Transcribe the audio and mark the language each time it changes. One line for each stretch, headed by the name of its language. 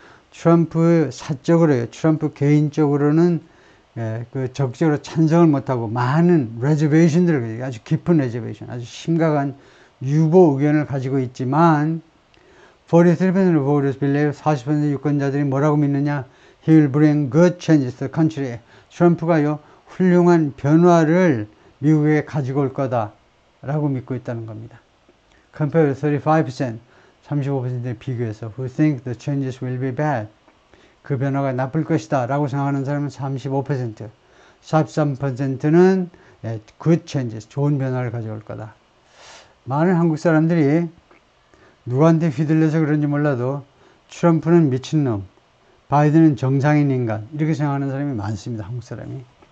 Korean: 트럼프 사적으로요. 트럼프 개인적으로는 적극적으로 찬성을 못하고 많은 reservation들을, 아주 깊은 reservation, 아주 심각한 유보 의견을 가지고 있지만
English: 43% of voters believe,
Korean: 40% 유권자들이 뭐라고 믿느냐?
English: He will bring good changes to the country.
Korean: 트럼프가요, 훌륭한 변화를 미국에 가지고 올 거다 라고 믿고 있다는 겁니다.
English: Compared to 35%,
Korean: 35%에 비교해서
English: who think the changes will be bad.
Korean: 그 변화가 나쁠 것이다 라고 생각하는 사람은 35%, 43%는
English: good changes,
Korean: 좋은 변화를 가져올 거다. 많은 한국 사람들이 누구한테 휘둘려서 그런지 몰라도 트럼프는 미친놈, 바이든은 정상인 인간, 이렇게 생각하는 사람이 많습니다. 한국 사람이.